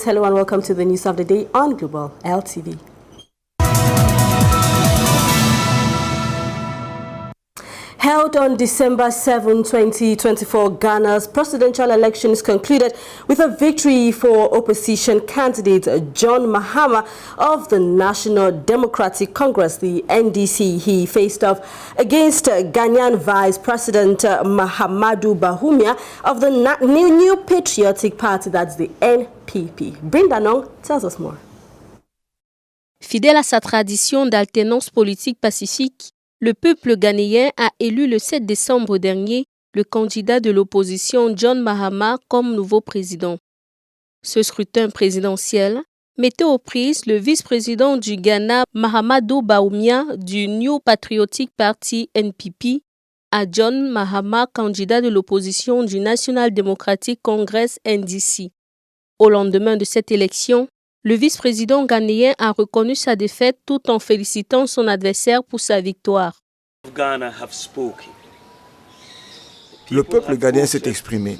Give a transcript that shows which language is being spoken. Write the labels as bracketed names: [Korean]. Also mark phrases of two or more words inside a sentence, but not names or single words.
[English] Hello and welcome to the news of the day on Global LTV. Held on December 7, 2024, Ghana's presidential elections concluded with a victory for opposition candidate John Mahama of the National Democratic Congress, the NDC. He faced off against Ghanaian Vice President Mahamudu Bawumia of the New Patriotic Party, that's the NPP. Brenda Nong tells us more. [French] Fidèle à sa tradition d'alternance politique pacifique, le peuple ghanéen a élu le 7 décembre dernier le candidat de l'opposition John Mahama comme nouveau président. Ce scrutin présidentiel mettait aux prises le vice-président du Ghana Mahamudu Bawumia du New Patriotic Party NPP à John Mahama, candidat de l'opposition du National Democratic Congress NDC. Au lendemain de cette élection, le vice-président ghanéen a reconnu sa défaite tout en félicitant son adversaire pour sa victoire. Le peuple ghanéen s'est exprimé.